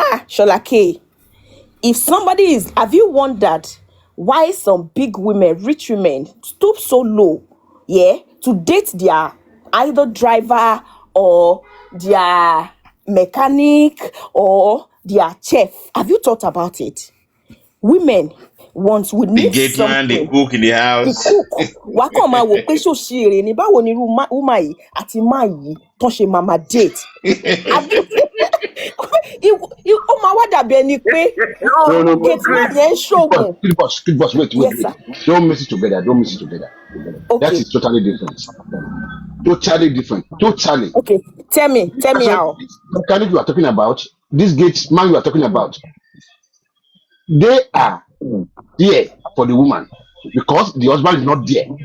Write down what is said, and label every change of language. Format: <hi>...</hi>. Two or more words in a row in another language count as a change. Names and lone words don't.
<en>Sholake, if somebody have you wondered why some big women, rich women, stoop so low, to date their either driver or their mechanic or their chef? Have you thought about it? Women, once we The need gate man, the something, cook in the the house.</en> <yo>cook wà kàn máa wò pé ṣó ṣe èrè ní báwo ni irú woman yìí àti man yìí tán ṣe máa date. Ó máa wá dàbí ẹni pé</yo> <en>No.</en> <yo>gate man yẹn ń ṣoògùn.</yo> <en>Kid boss, wait. Yes, sir. Don't mix it together. That Okay. is totally different. Totally different. Totally. Okay. Tell me how. This mechanic you are talking about, this gate man you are talking about, they are there for the woman because the husband is not there.</en>